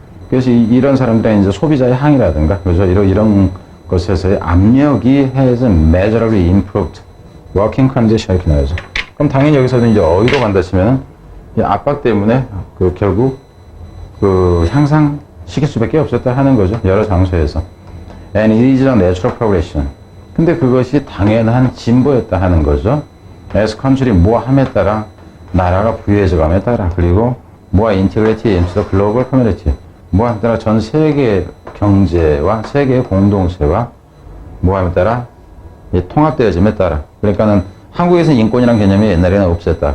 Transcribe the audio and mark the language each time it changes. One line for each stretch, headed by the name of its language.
Korean: 그래서 이런 사람들은 이제 소비자의 항의라든가, 그죠? 이런 것에서의 압력이
English: has measurably improved working condition
Korean: 이렇게 나오죠. 그럼 당연히 여기서는 이제 어디로 간다 치면은 이 압박 때문에 결국 향상시킬 수밖에 없었다 하는 거죠. 여러 장소에서.
English: And it is a natural progression.
Korean: 근데 그것이 당연한 진보였다 하는 거죠.
English: as country
Korean: 뭐함에 따라 나라가 부유해져감에 따라 그리고 뭐가
English: integrity into the global community
Korean: 뭐함에 따라 전 세계 경제와 세계 공동체와 뭐함에 따라 통합되어짐에 따라 그러니까는 한국에서는 인권이라는 개념이 옛날에는 없었다.